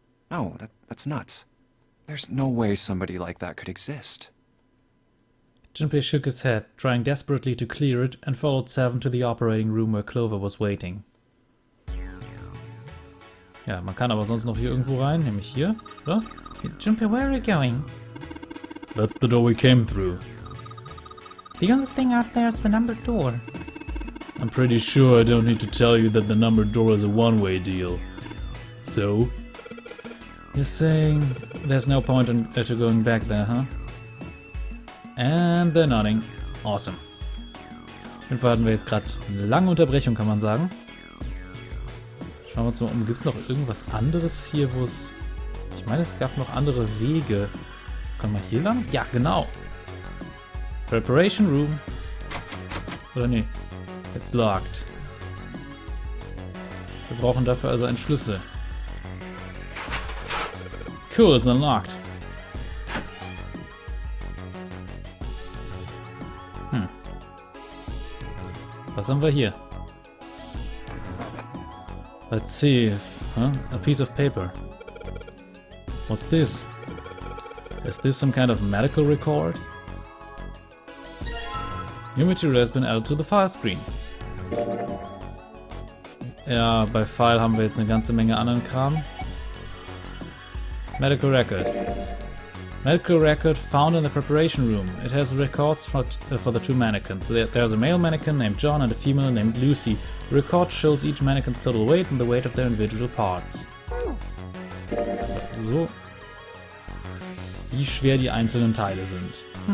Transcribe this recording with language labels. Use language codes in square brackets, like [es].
[en] No, that's nuts. There's no way somebody like that could exist. Junpei shook his head, trying desperately to clear it, and followed Seven to the operating room where Clover was waiting. [de] Ja, man kann aber sonst noch hier irgendwo rein, nämlich hier, oder? [en] Junpei, where are you going? That's the door we came through. The only thing out there is the numbered door. I'm pretty sure I don't need to tell you that the numbered door is a one-way deal. So? You're saying there's no point in to going back there, huh? And they're nodding. Awesome. [de] Auf jeden Fall hatten wir jetzt gerade eine lange Unterbrechung, kann man sagen. Schauen wir uns mal um. Gibt es noch irgendwas anderes hier, wo es... Ich meine, es gab noch andere Wege. Können wir hier lang? Ja, genau. Preparation Room. Oder nee. [en] It's locked. [de] Wir brauchen dafür also einen Schlüssel. [en] Cool, it's unlocked. [de] Was haben wir hier? [en] Let's see. A piece of paper. What's this? Is this some kind of medical record? New material has been added to the file screen. [de] Ja, bei File haben wir jetzt eine ganze Menge anderen Kram. [en] Medical record. Medical record found in the preparation room. It has records for the two mannequins. There's a male mannequin named John and a female named Lucy. The record shows each mannequin's total weight and the weight of their individual parts. So. [de] Wie schwer die einzelnen Teile sind.